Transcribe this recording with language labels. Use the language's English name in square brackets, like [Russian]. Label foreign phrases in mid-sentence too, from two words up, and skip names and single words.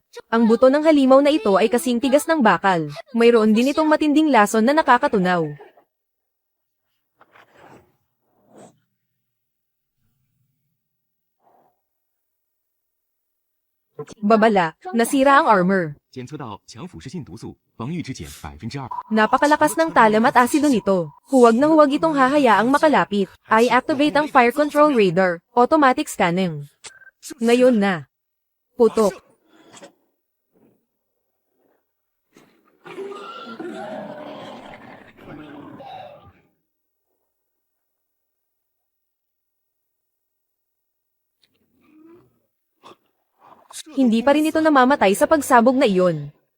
[Filipino] Ang buto ng halimaw na ito ay kasing tigas ng bakal. Mayroon din itong matinding lason na nakakatunaw. Babala, nasira ang armor. [Chinese] 检测到强腐蚀性毒素，防御之减2%。 [Filipino] Napakalakas ng talam at asido nito. Huwag na huwag itong hahayaang makalapit. I-activate ang [English] Fire Control Radar, automatic scanning. [Filipino] Ngayon na. Putok. Hindi pa rin ito namamatay sa pagsabog na iyon.